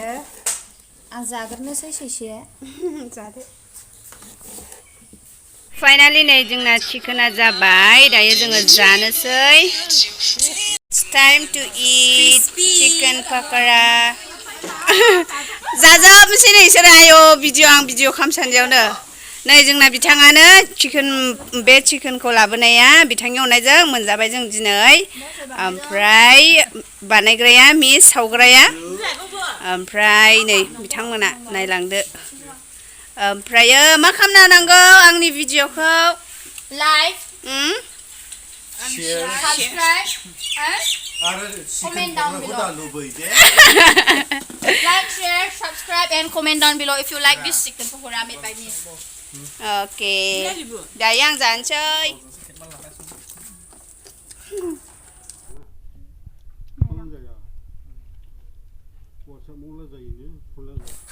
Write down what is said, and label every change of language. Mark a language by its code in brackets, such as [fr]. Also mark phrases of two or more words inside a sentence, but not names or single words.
[brx] आं जाग्रोनोसै सैसे जादो फाइनाली नै जोंना चिकेना जाबाय दायो जोङो जानोसै [en] It's time to eat chicken pokora [brx] जाजोबनोसै नै इसोरो आयौ भिडिअ खालामसान्दियावनो नै जोंना बिथाङानो बे चिकेनखौ लाबोनाया बिथांनि अननायजों मोनजाबाय जों दिनै ओमफ्राय बानायग्राया मिस सावग्राया ओमफ्राय नै बिथांमोना नायलांदो ओमफ्रायो मा खालामनो नांगौ आंनि भिडिअखौ [en] लाइक Share. subscribe and [brx] आरो [en] Comment down below. [brx] लुबैदे [en] like, share, subscribe and comment down below if you like this chicken pokora made by me. [brx] अके दायो आं जानोसै वर्षा मुला जायो फुला जायो